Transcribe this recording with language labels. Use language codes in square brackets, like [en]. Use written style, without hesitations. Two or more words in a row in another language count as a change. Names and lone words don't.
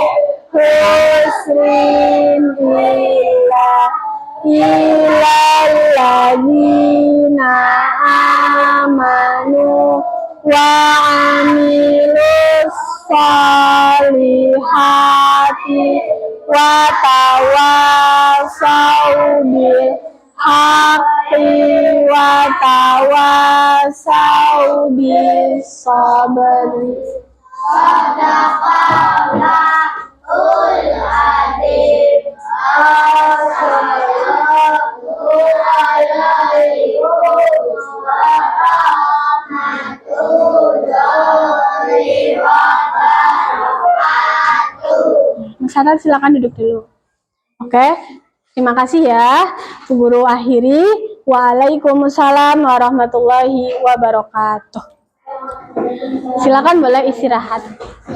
[ar] خسر إلا الذين آمنوا وعملوا الصالحات وتواصوا بالحق وتواصوا بالصبر. صدق الله العظيم. السلام عليكم ورحمة الله وبركاته. [id] Mas Hanan silakan duduk dulu. Oke, terima kasih ya. Bu Guru akhiri. [ar] وعليكم السلام ورحمة الله وبركاته. [id] Silakan boleh istirahat.